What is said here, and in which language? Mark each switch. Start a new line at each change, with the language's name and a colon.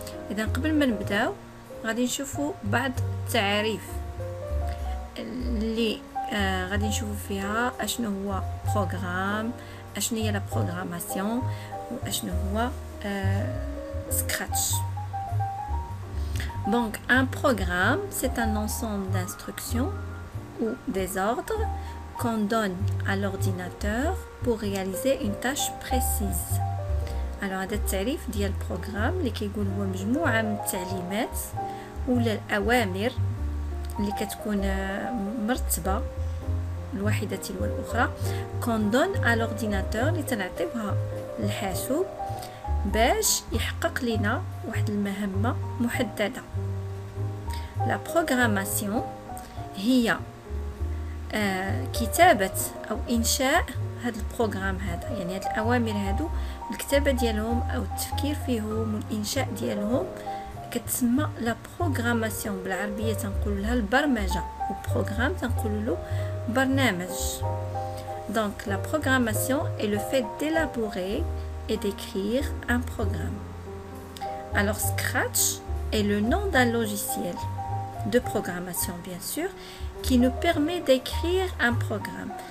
Arabic: اذا قبل ما نبداو غادي نشوفوا بعض التعاريف اللي غادي نشوفوا فيها اشنو هو بروغرام، اشنو هي لا بروغراماسيون، واشنو هو سكراتش.
French: Donc un programme, c'est un ensemble d'instructions ou des ordres qu'on donne à l'ordinateur pour réaliser une tâche précise.
Arabic: Alors هذا التعريف ديال البروغرام اللي كيقول هو مجموعه من التعليمات ولا الاوامر اللي كتكون مرتبه الواحده تلو الاخرى
French: qu'on donne à l'ordinateur
Arabic: اللي تنعطيوها للحاسوب باش يحقق لنا واحد المهمه محدده. لا بروغراماسيون هي كتابه او انشاء هذا البروغرام هذا، يعني هاد الاوامر هادو الكتابه ديالهم او التفكير فيهم والانشاء ديالهم كتسمى لا بروغراماسيون. بالعربيه تنقول لها البرمجه، وبروغرام تنقول له برنامج.
French: Donc la programmation est le fait d'élaborer et d'écrire un programme. Alors Scratch est le nom d'un logiciel de programmation bien sûr qui nous permet d'écrire un programme.